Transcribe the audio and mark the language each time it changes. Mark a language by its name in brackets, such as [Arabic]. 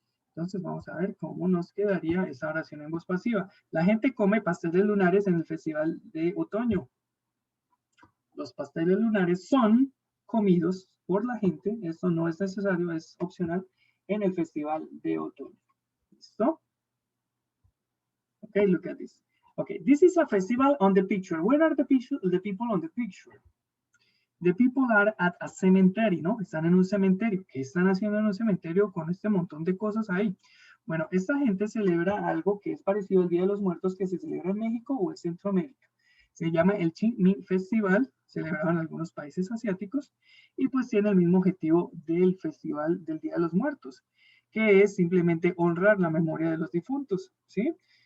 [Spanish] Entonces vamos a ver cómo nos quedaría esa oración en voz pasiva. La gente come pasteles lunares en el festival de otoño. Los pasteles lunares son comidos por la gente. Esto no es necesario, es opcional en el festival de otoño. [English] ¿Listo? Okay, look at this. Okay, this is a festival on the picture. Where are the people on the picture? The people are at a cemetery, ¿no? [Spanish] Están en un cementerio. ¿Qué están haciendo en un cementerio con este montón de cosas ahí? Bueno, esta gente celebra algo que es parecido al Día de los Muertos que se celebra en México o en Centroamérica. Se llama el Qingming Festival, celebrado en algunos países asiáticos, y pues tiene el mismo objetivo del Festival del Día de los Muertos, que es simplemente honrar la memoria de los difuntos, ¿sí?